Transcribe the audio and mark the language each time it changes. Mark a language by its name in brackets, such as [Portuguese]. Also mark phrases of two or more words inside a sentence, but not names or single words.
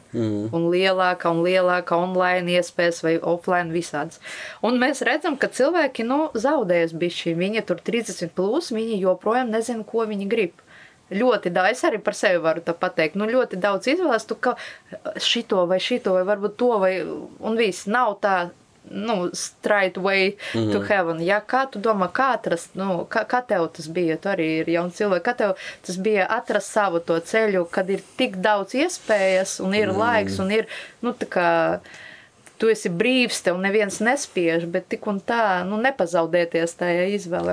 [Latvian] Un lielāka online iespējas vai offline visāds. Un mēs redzam, ka cilvēki, zaudējas bišķi. Viņi tur 30+, viņi joprojām nezina, ko viņi grib. Ļoti daudz, es arī par sevi varu tā pateikt, ļoti daudz izvēles, tu ka šito vai varbūt to vai, un viss, nav tā, [English] straight way to heaven. [Latvian] Ja, kā tu domā, kā atrast, kā tev tas bija, tu arī ir jauns cilvēks, kā tev tas bija atrast savu to ceļu, kad ir tik daudz iespējas un ir laiks un ir, tā kā, tu esi brīvs, tev neviens nespiež, bet tik un tā, nepazaudēties tajā izvēlē.